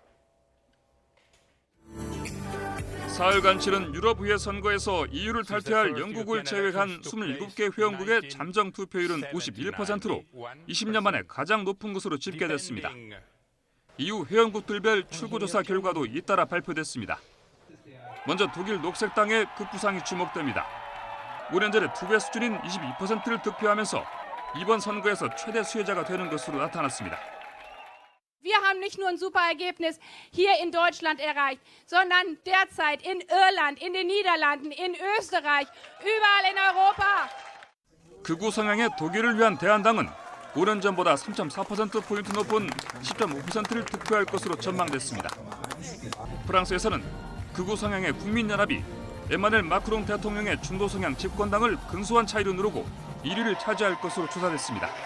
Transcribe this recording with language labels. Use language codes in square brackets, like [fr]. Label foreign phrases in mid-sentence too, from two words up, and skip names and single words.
[ko] 사흘간 치른 유럽의회 선거에서 EU를 탈퇴할 영국을 제외한 27개 회원국의 잠정 투표율은 51%로 20년 만에 가장 높은 것으로 집계됐습니다. EU 회원국들별 출구조사 결과도 잇따라 발표됐습니다. 먼저 독일 녹색당의 급부상이 주목됩니다. 5년 전에 2배 수준인 22%를 득표하면서 이번 선거에서 최대 수혜자가 되는 것으로 나타났습니다. [de] Wir haben nicht nur ein super Ergebnis hier in Deutschland erreicht, sondern derzeit in Irland, in den Niederlanden, in Österreich, überall in Europa. [ko] 극우 성향의 독일을 위한 대한당은 5년 전보다 3.4%포인트 높은 10.5%를 득표할 것으로 전망됐습니다. 프랑스에서는 극우 성향의 국민연합이 에마넬 마크롱 대통령의 중도 성향 집권당을 근소한 차이로 누르고 1위를 차지할 것으로 조사됐습니다.